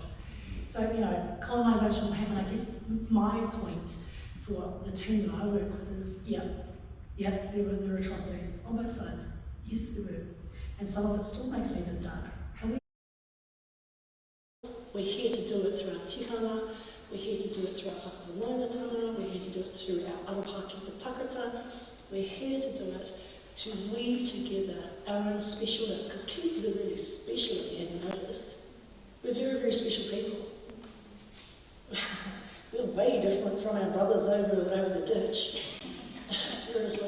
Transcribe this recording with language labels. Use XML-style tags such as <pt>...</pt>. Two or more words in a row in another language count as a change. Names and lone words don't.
<en>So, colonisation will happen. I guess my point for the team that I work with is, there were atrocities on both sides. Yes, there were. And some of it still makes me a bit dark. However, we're here to do it through our tikanga. We're here to do it through our whakawhanaungatanga, we're here to do it through our</en> <mi>aroha ki te takata.</mi> <en>We're here to do it to weave together our own specialness, because Kiwis are really special, if you hadn't noticed. We're very, very special people. We're way different from our brothers over the ditch. Seriously.</en>